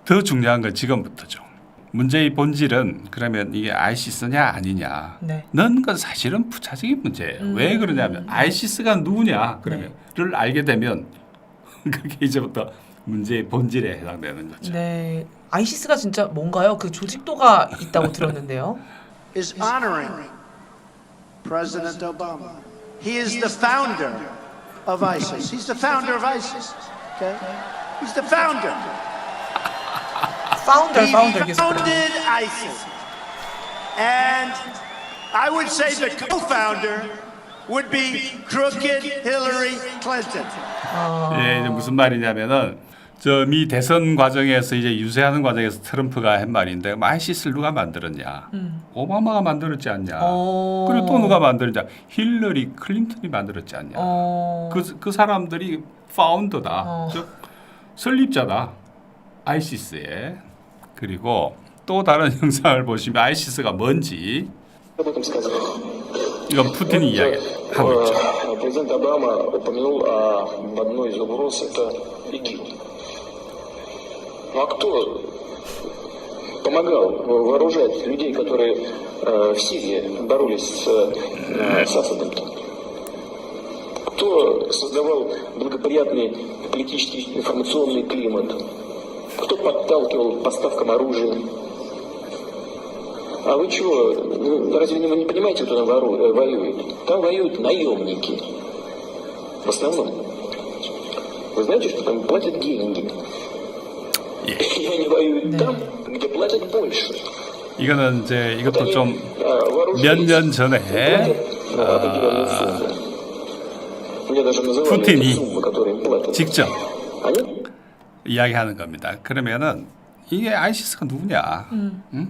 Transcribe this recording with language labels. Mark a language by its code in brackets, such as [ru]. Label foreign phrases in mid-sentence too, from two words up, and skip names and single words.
[ko] 더 중요한 건 지금부터죠. 문제의 본질은 그러면 이게 아이시스냐 아니냐. 네. 는 건 사실은 부차적인 문제예요. 왜 그러냐면 아이시스가 누구냐 그러면,를 알게 되면 그게 이제부터 문제의 본질에 해당되는 거죠. 네. 아이시스가 진짜 뭔가요? 그 조직도가 있다고 들었는데요. [en] is honoring President Obama. He is the founder of ISIS. He's the founder of ISIS. Okay? He's the founder. [ko] 파운더 [en] He [ko] 계속 그러네요. [en] founded ISIS. And I would say the co-founder would be crooked Hillary Clinton. [ko] 예, 이제 무슨 말이냐면은 저 미 대선 과정에서 이제 유세하는 과정에서 트럼프가 한 말인데 아이시스를 누가 만들었냐? 오바마가 만들었지 않냐? 그리고 또 누가 만들었냐? 힐러리 클린턴이 만들었지 않냐? 그 사람들이 파운더다, 즉 설립자다 아이시스에. 그리고 또 다른 영상을 보시면 아이시스가 뭔지 이건 푸틴이 이야기하고 있죠. [ru] Президент Обама упомянул об одной из угроз, это ИГИЛ. Ну а кто помогал вооружать людей, которые в Сирии боролись с Асадом-то? Кто создавал благоприятный политический информационный климат? Кто подталкивал к поставкам оружия? А вы чего? Разве вы не понимаете, кто там воюет? Там воюют наемники. В основном. Вы знаете, что там платят деньги? И они воюют там, где платят больше. [ko] 이거는 이제 이것도 좀 몇 년 전에 푸틴이 직접 이야기하는 겁니다. 그러면은 이게 아이시스가 누구냐? 응?